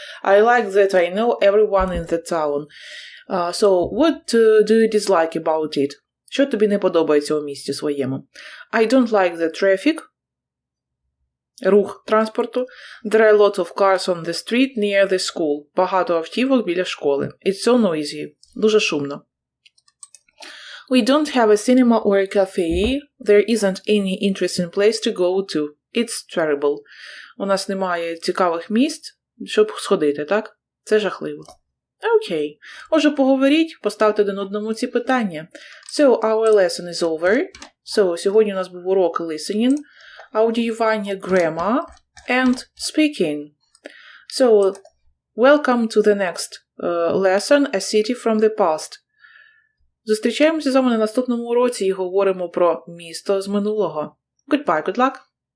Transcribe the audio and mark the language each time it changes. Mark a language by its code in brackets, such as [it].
[en] I like that I know everyone in the town. So, what do you dislike about it? [uk] Що тобі не подобається у місті своєму? [en] I don't like the traffic. [uk] Рух транспорту. [en] There are a lot of cars on the street near the school. [uk] Багато автівок біля школи. [en] It's so noisy. [uk] Дуже шумно. [en] We don't have a cinema or a cafe. There isn't any interesting place to go to. It's terrible. [uk] У нас немає цікавих місць, щоб сходити, так? Це жахливо. Окей. Отже, поговоріть, поставте один одному ці питання. [en] So, our lesson is over. [uk] So, сьогодні у нас був урок listening, аудіювання, [en] grammar, and speaking. So, welcome to the next lesson, A City from the Past. [uk] Зустрічаємося з вами на наступному уроці і говоримо про місто з минулого. [en] Goodbye, good luck!